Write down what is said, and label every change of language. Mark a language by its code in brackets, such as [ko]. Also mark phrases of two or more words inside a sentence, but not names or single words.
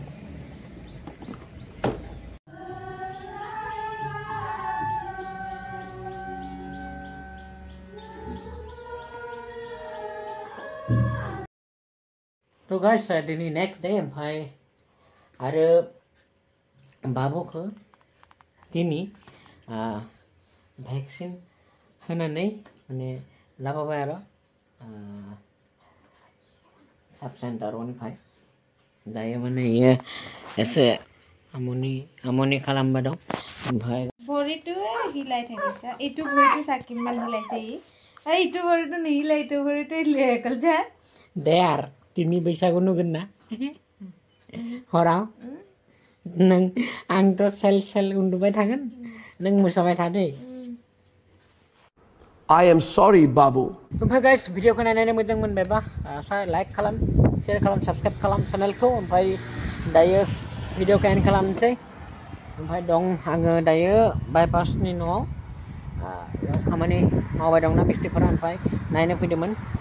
[brx] तो गाइस दिनै [en] next day [brx] ओमफ्राय आरो बाबुखौ दिनै भेक्सिन होनानै माने लाबोबाय आरो साब सेन्टारनिफ्राय दायो माने इयो एसे আমনি खालामबाय दं ओमफ्राय [as] ভৰিটোৱে হিলাই থাকিছে এইটো ভৰিটো চাকিমান হিলাইছে ই আৰু এইটো ভৰিটো নিহিলাই এইটো ভৰিটো হিলাই গ'ল যা [brx] दे आरो दिनै बैसागु नुगोन ना हराव नों आंथ' सेल उन्दुबाय थागोन नों मोसाबाय था दै [en] I am sorry, Babu. [brx] ओमफ्राय गाइस भिडिअखौ नायनानै मोजां मोनबायबा लाइक खालाम शेयार खालाम साबस्क्राइब खालाम चेनेलखौ ओमफ्राय दायो भिडिअखौ एन्ड खालामनोसै ओमफ्राय दं आङो दायो बाइपासनि न'आव बेयाव खामानि मावबाय दंना मिस्ट्रिफोरा ओमफ्राय नायनो फैदोंमोन